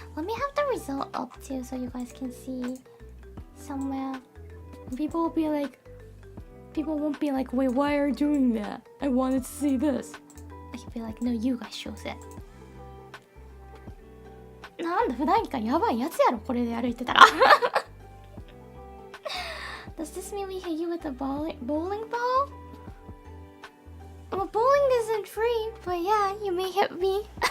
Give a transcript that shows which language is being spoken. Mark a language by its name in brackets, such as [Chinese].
[English] Let me have the result up too so you guys can see somewhere. People won't be like, wait, why are you doing that? I wanted to see this. I can be like, no, you guys chose it. [Japanese] なんだ、普段からやばいやつやろ、これで歩いてたら。 [English] Does this mean we hit you with a bowling ball? Well, bowling isn't free, but yeah, you may hit me.